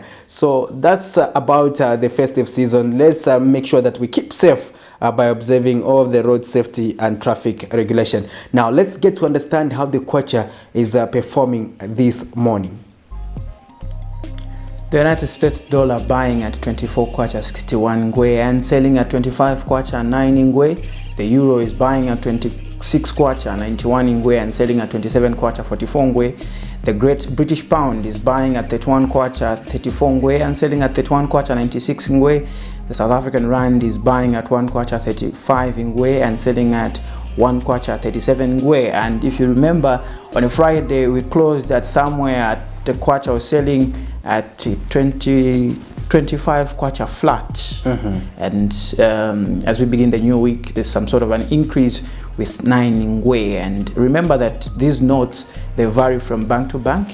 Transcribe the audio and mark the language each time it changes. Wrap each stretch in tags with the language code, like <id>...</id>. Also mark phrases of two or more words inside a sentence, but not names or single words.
<en>So that's about the festive season. Let's make sure that we keep safe by observing all the road safety and traffic regulation. Now, let's get to understand how the kwacha is performing this morning. The United States dollar buying at 24 kwacha 61 ngwe and selling at 25 kwacha 9 ngwe. The euro is buying at 26 kwacha 91 ngwe and selling at 27 kwacha 44 ngwe. The Great British Pound is buying at 31 kwacha 34 ngwe and selling at 31 kwacha 96 ngwe. The South African Rand is buying at 1 kwacha 35 ngwe and selling at 1 kwacha 37 ngwe. And if you remember, on a Friday we closed at somewhere at the kwacha was selling at 25 kwacha flat. And as we begin the new week, there's some sort of an increase with 9 ngwe. And remember that these notes, they vary from bank to bank.</en>